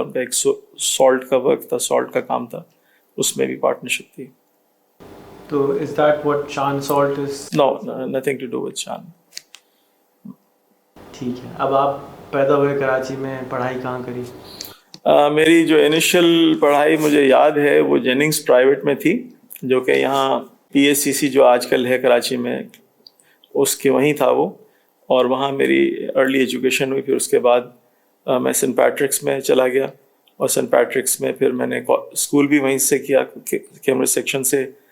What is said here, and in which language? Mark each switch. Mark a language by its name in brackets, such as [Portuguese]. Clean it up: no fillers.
[Urdu] ان کا ایک سالٹ کا ورک تھا, سالٹ کا کام تھا, اس میں بھی پارٹنرشپ تھی. [English] تو is that what Shan Salt is? No, nothing to do with Shan. [Urdu] ٹھیک ہے. اب آپ پیدا ہوئے کراچی میں, پڑھائی کہاں کری؟ میری جو انیشل پڑھائی مجھے یاد ہے وہ جیننگس پرائیویٹ میں تھی, جو کہ یہاں PSCC جو آج کل ہے کراچی میں, اس کے وہیں تھا وہ. اور وہاں میری ارلی ایجوکیشن ہوئی. پھر اس کے بعد میں سینٹ پیٹرکس میں چلا گیا, اور سینٹ پیٹرکس میں پھر میں نے اسکول بھی وہیں سے کیا, کیمبرج سیکشن سے.